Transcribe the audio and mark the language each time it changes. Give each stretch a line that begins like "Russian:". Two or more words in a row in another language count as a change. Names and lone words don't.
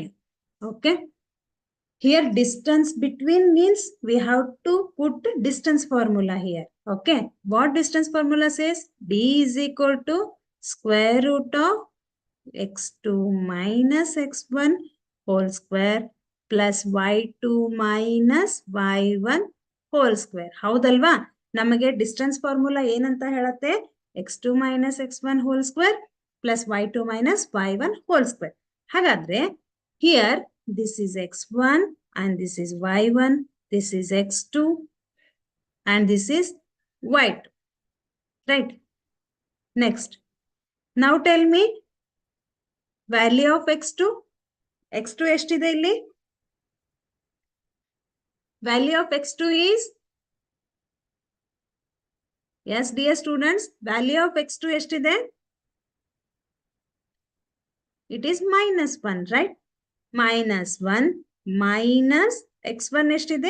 English: Okay, here distance between means we have to put distance formula here. Okay, what distance formula says? D is equal to square root of x2 minus x1 whole square plus y2 minus y1 whole square.
Kannada: ಹೌದಲ್ವಾ? ನಮಗೆ
English: distance formula
Kannada: ಏನಂತ ಹೇಳುತ್ತೆ?
English: x2 minus x1 whole square plus y2 minus y1 whole square. ಹಾಗಾದ್ರೆ here this is x1 and this is y1, this is x2 and this is y2, right? Next, now tell me value of x2.
Kannada: x2 ಎಷ್ಟಿದೆ ಇಲ್ಲಿ?
English: Value of x2 is, yes dear students, value of x2 ಎಷ್ಟಿದೆ? It is -1, right?
Kannada: -1 minus x1 ಎಷ್ಟಿದೆ?